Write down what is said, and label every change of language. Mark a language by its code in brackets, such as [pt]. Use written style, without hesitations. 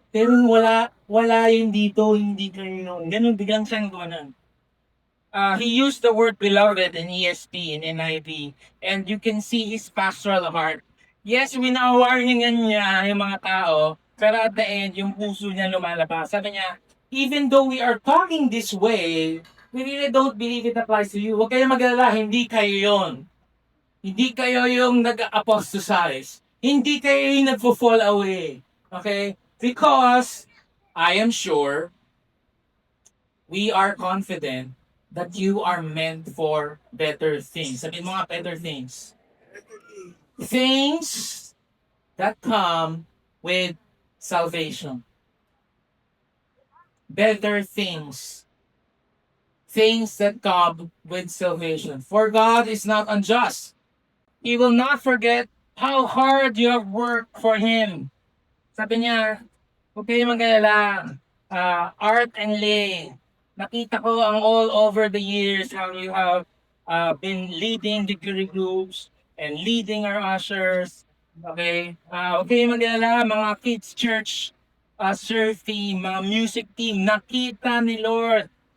[tl] Pero wala yun dito, hindi kayo yun. Ganun, biglang siyang gano'n. [en] He used the word beloved in ESP, in NIV, and you can see his pastoral heart. [tl] Yes, winawarningan niya yung mga tao, pero [en] at the end, [tl] yung puso niya lumalabas. Sabi niya, [en] even though we are talking this way, we really don't believe it applies to you. [tl] Huwag kayo mag-alala, hindi kayo yon. Hindi kayo yung nag-apostatize. Hindi kayo yung nagpo-fall away. Okay? [en] Because I am sure we are confident that you are meant for better things. [tl] Sabihin mo nga, [en] better things. Things that come with salvation. Better things. Things that come with salvation. For God is not unjust. He will not forget how hard you have worked for Him. [tl] Sabi niya, huwag kayo mag-alala. Art and Lay. Nakita ko ang [en] all over the years how you have been leading the Curie groups and leading our ushers. Okay? [tl] Huwag kayo mag-alala, mga kids church, serve team, mga music team, nakita ni Lord.